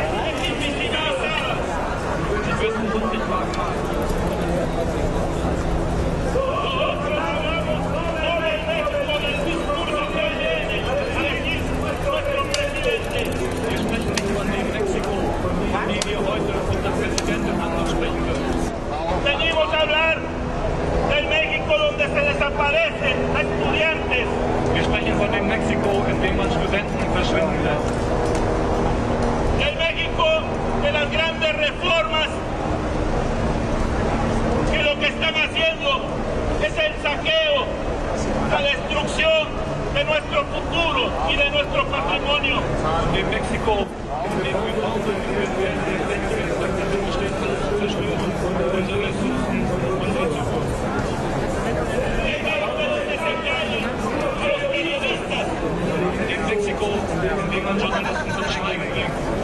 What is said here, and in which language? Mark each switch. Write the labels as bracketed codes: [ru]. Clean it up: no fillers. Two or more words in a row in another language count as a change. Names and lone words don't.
[de] Sie wissen uns nicht wahr. Wir sprechen nicht von dem Mexiko, wie wir heute unser Präsidenten ansprechen würden. [es] Venimos a hablar del México donde se desaparecen a estudiantes. [de] Wir sprechen von dem Mexiko, in dem man Studenten verschwinden lässt. [es] Del México de las grandes reformas que lo que están haciendo es el saqueo, la destrucción de nuestro futuro y de nuestro patrimonio. [de] Dem Mexiko, in dem wir brauchen, Zerstörung unserer Ressourcen, unserer Zukunft. Dem Mexiko, in dem man Journalisten zum Schweigen bringt.